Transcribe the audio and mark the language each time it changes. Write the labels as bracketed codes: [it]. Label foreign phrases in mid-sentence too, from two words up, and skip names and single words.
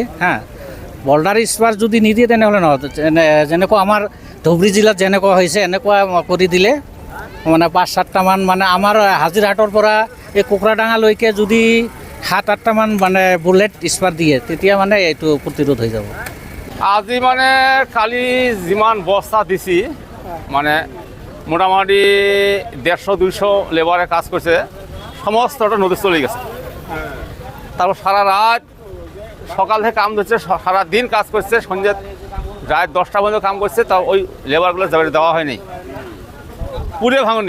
[as] বল্ডাৰ স্পাৰ যদি নিদিয়ে তেনেহ'লে নহয়, যেনেকুৱা আমাৰ ধুবুৰী জিলাত যেনেকুৱা হৈছে এনেকুৱা কৰি দিলে মানে 5-7টামান মানে আমাৰ হাজিৰহাটৰ পৰা এই কোকৰাডাঙালৈকে যদি 7-8টামান মানে বুলেট স্পাৰ দিয়ে তেতিয়া মানে এইটো প্ৰতিৰোধ হৈ যাব। আজি মানে কালি যিমান বস্তা দিছি মানে [bn] মোটামুটি 150-200 লেবারে কাজ করছে, সমস্তটা নদী চলে গেছে। তারপর সারা রাত সকাল থেকে কাম ধরছে, সারাদিন কাজ করছে, সন্ধ্যে রাত 10টা পর্যন্ত কাম করছে, তা ওই লেবারগুলো দেওয়া হয়নি, পুরে ভাঙনি।